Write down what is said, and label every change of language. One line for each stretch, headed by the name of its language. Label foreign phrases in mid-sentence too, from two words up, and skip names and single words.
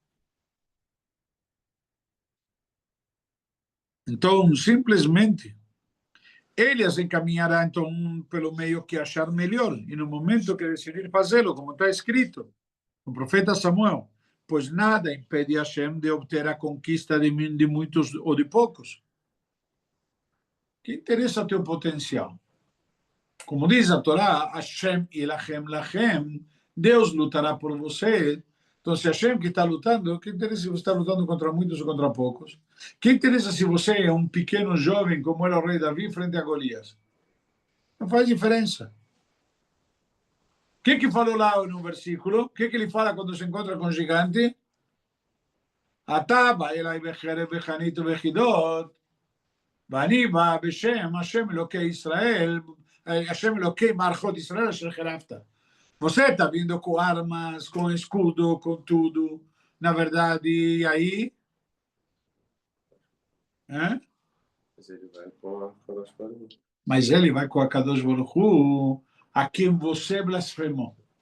Portuguese: Então, simplesmente, ele as encaminhará então pelo meio que achar melhor e no momento que decidir fazê-lo, como está escrito no profeta Samuel, pois nada impede a Hashem de obter a conquista de muitos ou de poucos. Que interessa teu potencial? Como diz a Torá,
Hebrew: השם ילחם לכם,
Portuguese: Deus lutará por você. Então, se Hashem que está lutando, que interessa se você está lutando contra muitos ou contra poucos? Que interessa se você é um pequeno jovem, como era o rei Davi, frente a Golias? Não faz diferença. O que falou lá no versículo? O que ele fala quando se encontra com o gigante?
Hebrew: אתה בא אלי בחרב ובחנית ובכידון, ואני בא בשם השם אלוקי ישראל, השם אלוקי מערכות ישראל אשר חירבת.
Portuguese: Você está vindo com armas, com escudo, com tudo. Na verdade, e aí? Mas ele vai com a
Hebrew: קדוש ברוך הוא,
Portuguese: a quem você blasfemou.